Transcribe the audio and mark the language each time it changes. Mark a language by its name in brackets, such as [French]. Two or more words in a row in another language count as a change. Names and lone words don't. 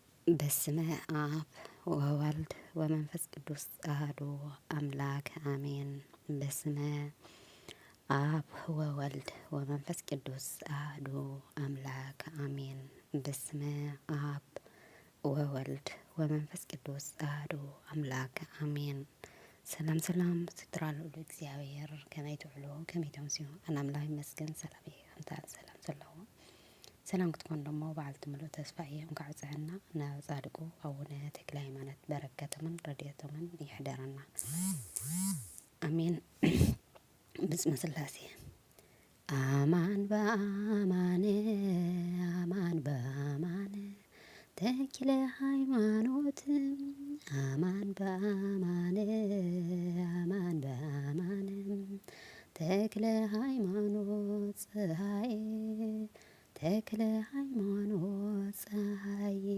[Geez] በስመ አብ ወወልድ ወመንፈስ ቅዱስ አሐዱ አምላክ አሜን። በስመ አብ ወወልድ ወመንፈስ ቅዱስ አሐዱ አምላክ አሜን። በስመ አብ ወወልድ ወመንፈስ ቅዱስ አሐዱ አምላክ አሜን። [Tigrinya] ሰላም ሰላም ስትራሉ እግዚአብሔር ከመይ ትውዕሉ ከመይ ተምስዩ አናምላክ ይመስገን ሰላም ይምታል ሰላም ሰላም ሰላም ክትኮን ደሞ በዓልቲ ሙሉእ ተስፋ እየ እንካዕፅሐና ናብ ጻድቁ አቡነ ተክለ ሃይማኖት በረከቶምን ረድኤቶምን ይሕደረና አሜን። [Geez] ብስመ ስላሴ አማን በአማን አማን በአማን ተክለ ሃይማኖት አማን በአማን አማን በአማን ተክለ ሃይማኖት ፀሐይ ተክለ ሃይማኖት ፀሐይ